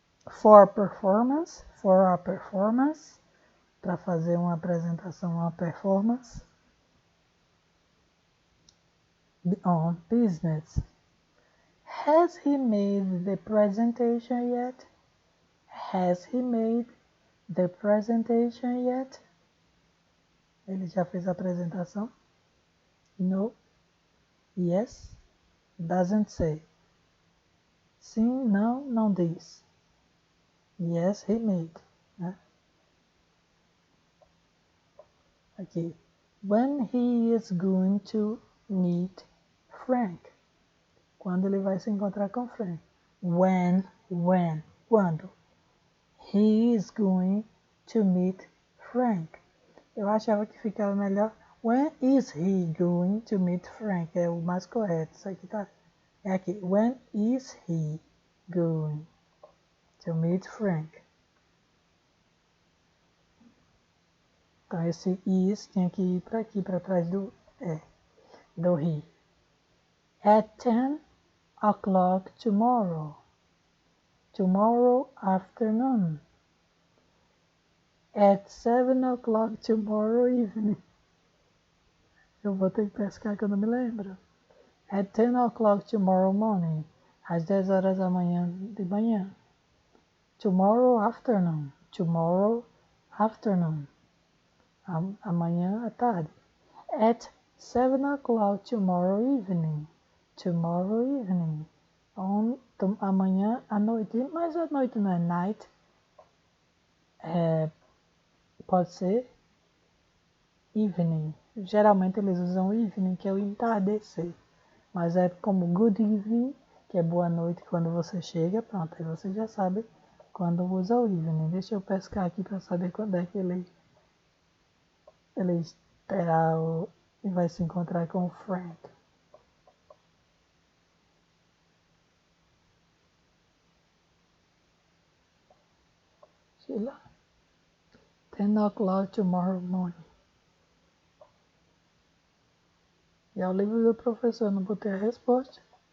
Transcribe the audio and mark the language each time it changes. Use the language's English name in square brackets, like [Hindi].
[English] For performance, for a performance, [Portuguese] para fazer uma apresentação, uma performance. [English] On business. Has he made the presentation yet? Has he made the presentation yet? [Portuguese] Ele já fez a apresentação? [English] No. Yes. Doesn't say. [Portuguese] Sim, não, não diz. [English] Yes, he made. [Portuguese] Né? Aqui. [English] When he is going to meet Frank. [Portuguese] Quando ele vai se encontrar com Frank. [English] When, quando. He is going to meet Frank. [Portuguese] Eu achava que ficava melhor. [English] When is he going to meet Frank? [Portuguese] É o mais correto. Isso aqui tá. É aqui. [English] When is he going to meet Frank? [Portuguese] Então esse is tinha que ir para aqui, para trás do he. [English] At 10 o'clock tomorrow. Tomorrow afternoon. At 7 o'clock tomorrow evening. [Portuguese] Eu vou ter que pescar que eu não me lembro. [English] At 10 o'clock tomorrow morning. [Portuguese] Às 10 horas da manhã de manhã. [English] Tomorrow afternoon. Tomorrow afternoon. [Portuguese] Amanhã à tarde. [English] At 7 o'clock tomorrow evening. Tomorrow evening. [Portuguese] Amanhã à noite. Mas a noite não é night. Pode ser evening. Geralmente eles usam evening, que é o entardecer. Mas é como good evening, que é boa noite quando você chega. Pronto, aí você já sabe quando usa o evening. Deixa eu pescar aqui para saber quando é que ele terá e vai se encontrar com o Frank. Sei lá. [English] 10 o'clock tomorrow morning. [Portuguese] E é o livro do professor, não botei a resposta.